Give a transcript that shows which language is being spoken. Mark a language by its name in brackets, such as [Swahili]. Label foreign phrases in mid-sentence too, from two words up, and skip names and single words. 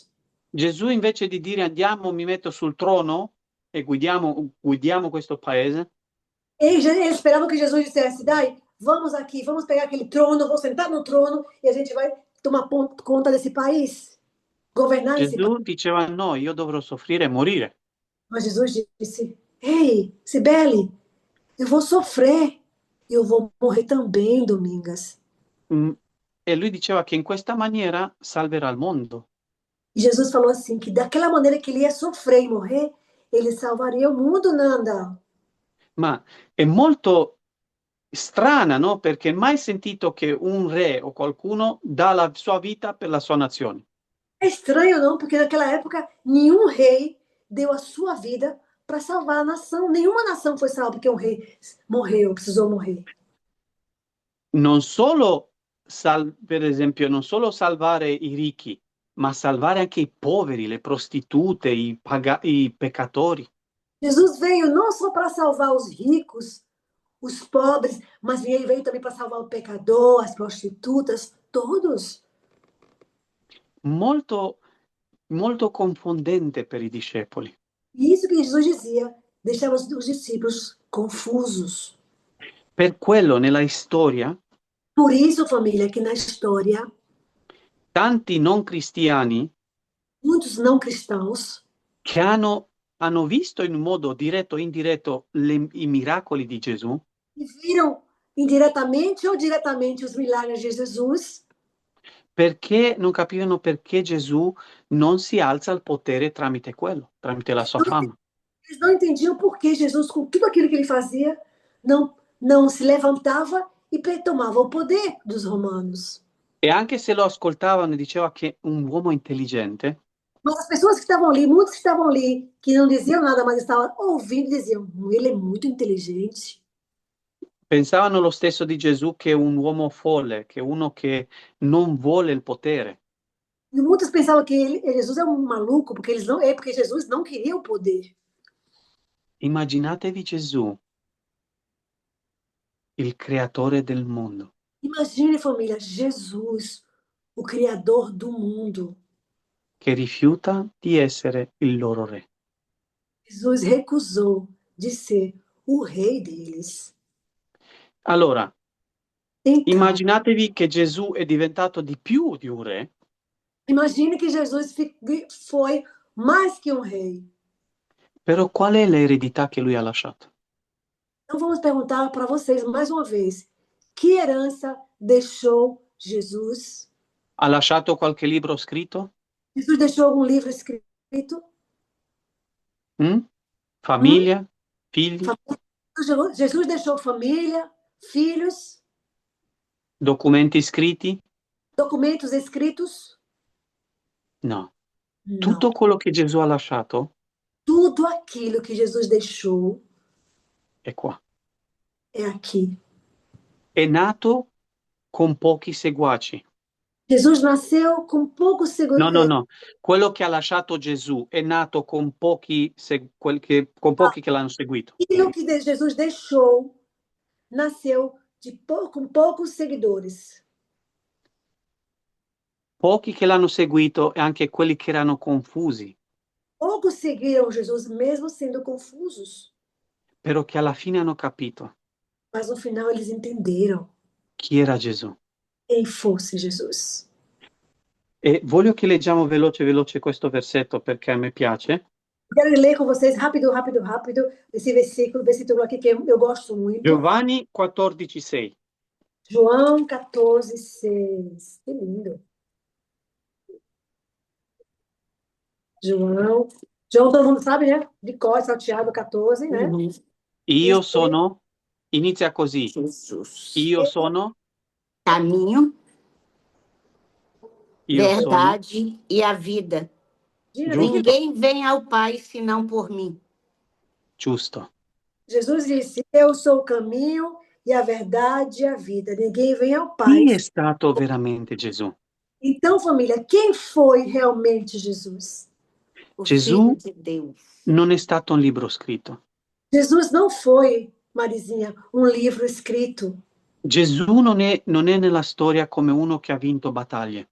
[Italian] Gesù invece di dire andiamo, mi metto sul trono e guidiamo questo paese. [Portuguese] Eles esperavam que Jesus dissesse: dai, vamos aqui, vamos pegar aquele trono, vou sentar no trono e a gente vai tomar conta desse país, governar esse país. [Italian] Gesù diceva no, io dovrò soffrire e morire. [Portuguese] Mas Jesus disse: ei, Cibele, eu vou sofrer, eu vou morrer também, Domingas. [Italian] E lui diceva che in questa maniera salverà il mondo. [Portuguese] E Jesus falou assim, que daquela maneira que ele ia sofrer e morrer, ele salvaria o mundo, Nanda. [Italian] Ma è molto strana, no? Perché mai sentito che un re o qualcuno dà la sua vita per la sua nazione. [Portuguese] É estranho, não? Porque naquela época, nenhum rei deu a sua vida para salvar a nação. Nenhuma nação foi salva porque um rei morreu, precisou morrer. [Italian] Non solo, per esempio, non solo salvare i ricchi, ma salvare anche i poveri, le prostitute, i peccatori. [Portuguese] Jesus veio não só para salvar os ricos, os pobres, mas ele veio também para salvar o pecador, as prostitutas, todos. [Italian] Molto, molto confondente per i discepoli. [Portuguese] E isso que Jesus dizia deixava os discípulos confusos. [Italian] Per quello nella storia [Portuguese] Por isso, família, que na história, [Italian] tanti non cristiani [Portuguese] muitos não cristãos [Italian] che hanno visto in modo diretto o indiretto i miracoli di Gesù, [Portuguese] viram indiretamente ou diretamente os milagres de Jesus, [Italian] perché non capivano perché Gesù non si alza al potere tramite quello, tramite la sua fama. [Portuguese] eles não entendiam por que Jesus, com tudo aquilo que ele fazia, não se levantava e tomava o poder dos romanos. [Italian] E anche se lo ascoltavano e diceva che è un uomo intelligente, [Portuguese] Mas as pessoas que estavam ali, muitos que estavam ali, que não diziam nada, mas estavam ouvindo, diziam: ele é muito inteligente. [Italian] pensavano lo stesso di Gesù che è un uomo folle, che è uno che non vuole il potere. [Portuguese] E muitos pensavam que Jesus é um maluco, porque porque Jesus não queria o poder. [Italian] Immaginatevi Gesù, il creatore del mondo, [Portuguese] Imagine, família, Jesus, o criador do mundo. [Italian] che rifiuta di essere il loro re. [Portuguese] Jesus recusou de ser o rei deles. [Italian] Allora, [Portuguese] Então, [Italian] immaginatevi che Gesù è diventato di più di un re, [Portuguese] imagine que Jesus foi mais que um rei. [Italian] però qual è l'eredità che lui ha lasciato? [Portuguese] Então vamos perguntar para vocês mais uma vez: que herança deixou Jesus? [Italian] Ha lasciato qualche libro scritto? [Portuguese] Jesus deixou algum livro escrito? [Italian] Famiglia? Figli? [Portuguese] Jesus deixou família, filhos, [Italian] Documenti scritti? [Portuguese] documentos escritos? [Italian] No. [Portuguese] Não. [Italian] Tutto quello che Gesù ha lasciato [Portuguese] Tudo aquilo que Jesus deixou [Italian] è qua. [Portuguese] é aqui. [Italian] È nato con pochi seguaci. [Portuguese] Jesus nasceu com poucos segundos. [Italian] No. Quello che ha lasciato Gesù è nato con pochi, che l'hanno seguito. [Portuguese] Aquilo que Jesus deixou nasceu com poucos seguidores. [Italian] Pochi che l'hanno seguito e anche quelli che erano confusi, [Portuguese] Poucos seguiram Jesus, mesmo sendo confusos. [Italian] però che alla fine hanno capito [Portuguese] Mas no final eles entenderam [Italian] chi era Gesù. [Portuguese] quem fosse Jesus. [Italian] E voglio che leggiamo veloce questo versetto perché a me piace. [Portuguese] Quero ler com vocês rápido esse versículo aqui que eu gosto muito. [Italian] Giovanni 14,6. [Portuguese] João 14,6. Que lindo. João, todo mundo sabe, né? De cor, salteado 14, né? [Italian] Io sono, inizia così. [Portuguese] Jesus. [Italian] Io sono, [Portuguese] Caminho, verdade [Italian] sono. [Portuguese] e a vida. Gina, Ninguém vem ao Pai senão por mim. [Italian] Giusto. [Portuguese] Jesus disse: eu sou o caminho e a verdade e a vida. Ninguém vem ao Pai. [Italian] Chi è stato veramente Gesù? [Portuguese] Então, família, quem foi realmente Jesus? O [Italian] Gesù [Portuguese] Filho de Deus. [Italian] non è stato un libro scritto. [Portuguese] Jesus não foi, Marizinha, um livro escrito. [Italian] Gesù non è nella storia come uno che ha vinto battaglie.